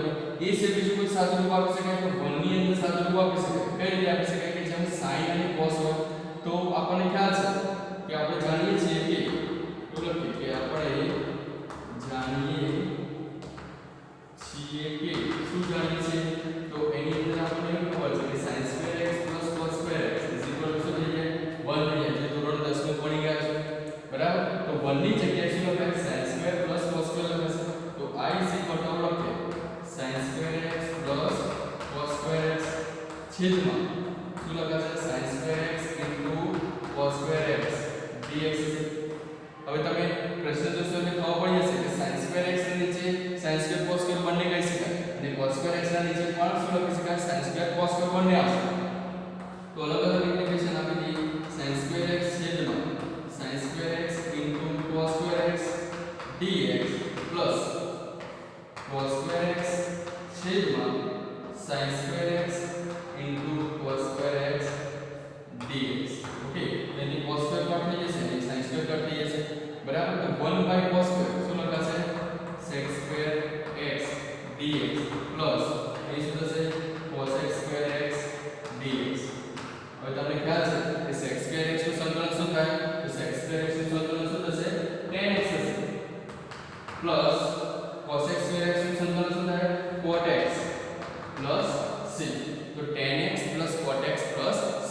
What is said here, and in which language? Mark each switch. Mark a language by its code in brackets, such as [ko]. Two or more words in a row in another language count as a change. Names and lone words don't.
[gu] એ છે બીજું કોઈ સાદુરૂપ આપી શકાય? તો 1 ની અંદર સાદુરૂપ આપી શકાય. કઈ રીતે આપી શકાય? કે જેમ sin અને cos હોય તો આપણને ખ્યાલ છે કે આપણે જાણીએ છીએ કે એવું લખીએ કે આપણે જાણીએ છીએ કે શું જાણીએ છીએ? તો એની અંદર આપણને એવું ખબર છે કે [en] sin square x plus cos square x is equal to [gu] શું થઈ જાય? 1 થઈ જાય. જે ધોરણ 10 માં ભણી ગયા છે. બરાબર? તો 1 ની જગ્યાએ શું લખાય? [en] sin square plus cos square [gu] લખાશે. તો [en] I is equal to લખીએ sin square x plus cos square x [gu] છેદમાં શું લખાશે? [en] sin square x into cos square x dx. [gu] હવે તમે પ્રશ્ન જોશો એટલે ખબર પડી જશે કે [en] sin square x [gu] ની નીચે [en] sin square cos square [gu] બંને કહી શકાય અને [en] cos square x [gu] ના નીચે પણ શું લખી શકાય? [en] sin square cos square [gu] બંને આવશે. તો અલગ અલગ ઇન્ટિગ્રેશન આપી દઈએ. [en] sin square x છેદમાં sin square x into cos square x dx plus cos square x છેદમાં sin square x into cos square x dx. [gu] ઓકે, એની [en] cos square [gu] કટ થઈ જશે અને [en] sin square [gu] કટ થઈ જશે. બરાબર? તો 1 [en] by cos square [gu] શું લખાશે? [en] sec square x dx plus [gu] એ શું થશે? [en] cos x square x dx. [gu] હવે તમને ખ્યાલ છે કે [en] sec square x [gu] નું સંકલન શું થાય? તો [en] sec square x [gu] નું સંકલન શું થશે? [en] tan x [gu] થશે [en] plus cos x square x [gu] નું સંકલન શું થાય? [en] cot x plus c. તો tan x plus cot x plus c.